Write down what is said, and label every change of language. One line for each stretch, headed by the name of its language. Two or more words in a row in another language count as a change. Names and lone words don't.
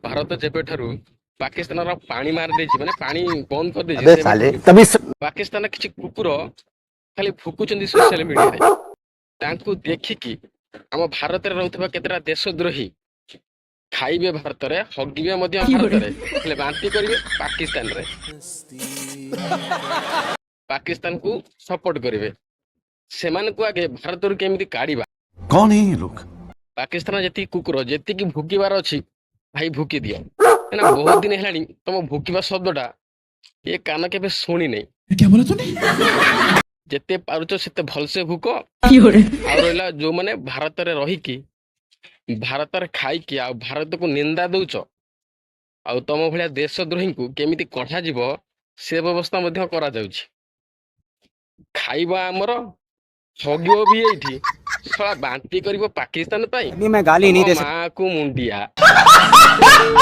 Odia: ଭାରତ ଯେବେଠାରୁ ପାକିସ୍ତାନର ପାଣି ମାରି ଦେଇଛି ମାନେ ପାଣି ବନ୍ଦ କରିଦେଇଛି
Hindi: अबे साले तभी
Odia: ପାକିସ୍ତାନ କିଛି କୁକୁର ଖାଲି ଭୁକୁଛନ୍ତି
English: social mediaରେ।
Odia: ତାଙ୍କୁ ଦେଖିକି ଆମ ଭାରତରେ ରହୁଥିବା କେତେଟା ଦେଶଦ୍ରୋହୀ ଖାଇବେ ଭାରତରେ, ହଗିବେ ମଧ୍ୟ ଭାରତରେ, ହେଲେ ବାନ୍ତି କରିବେ ପାକିସ୍ତାନରେ। ପାକିସ୍ତାନକୁ ସପୋର୍ଟ କରିବେ। ସେମାନଙ୍କୁ ଆଗେ ଭାରତରୁ କେମିତି କାଢିବା।
Hindi: कौन है ये लोग?
Odia: ପାକିସ୍ତାନ ଯେତିକି କୁକୁର ଯେତିକି ଭୁକିବାର ଅଛି ଭାଇ ଭୁକି ଦିଅ, କାହିଁକିନା ବହୁତ ଦିନ ହେଲାଣି ତମ ଭୁକିବା ଶବ୍ଦଟା ଏ କାନ କେବେ ଶୁଣି ନାହିଁ।
Hindi: क्या बोला तूने?
Odia: ଯେତେ ପାରୁଛ ସେତେ ଭଲସେ ଭୁକ। ଆଉ ରହିଲା ଯୋଉମାନେ ଭାରତରେ ରହିକି ଭାରତରେ ଖାଇକି ଆଉ ଭାରତକୁ ନିନ୍ଦା ଦଉଛ, ଆଉ ତମ ଭଳିଆ ଦେଶଦ୍ରୋହୀଙ୍କୁ କେମିତି କଢାଯିବ ସେ ବ୍ୟବସ୍ଥା ମଧ୍ୟ କରାଯାଉଛି। ଖାଇବା ଆମର, ହଗିବ ବି ଏଇଠି, ଶଳା ବାନ୍ତି କରିବ ପାକିସ୍ତାନ ପାଇଁ।
Hindi: अभी मैं गाली नहीं दे सकता।
Odia: ମାକୁ ମୁଣ୍ଡିଆ।